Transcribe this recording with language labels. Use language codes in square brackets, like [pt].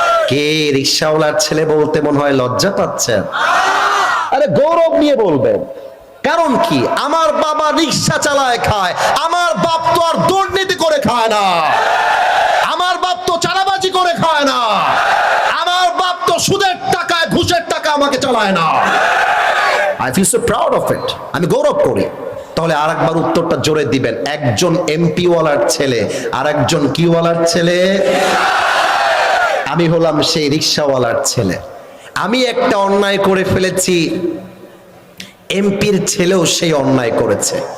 [bn] কে রিকশাওয়ালার ছেলে বলতে মনে হয় লজ্জা পাচ্ছেন? আরে গৌরব নিয়ে বলবেন। কারণ কি? আমার বাবা রিকশা চালায় খায়, আমার বাপ তো আর দুর্নীতি করে খায় না, আমার বাপ তো চাঁদাবাজি করে খায় না, আমার বাপ তো সুদের টাকায় ঘুষের টাকা আমাকে চালায় না। [en] I feel so proud of it, [bn] আমি গৌরব করি। তাহলে আরেকবার উত্তরটা জোরে দিবেন, একজন এমপি ওয়ালার ছেলে আর একজন কি ওয়ালার ছেলে? আমি হলাম সেই রিকশাওয়ালার ছেলে। আমি একটা অন্যায় করে ফেলেছি, এমপির ছেলেও সেই অন্যায় করেছে।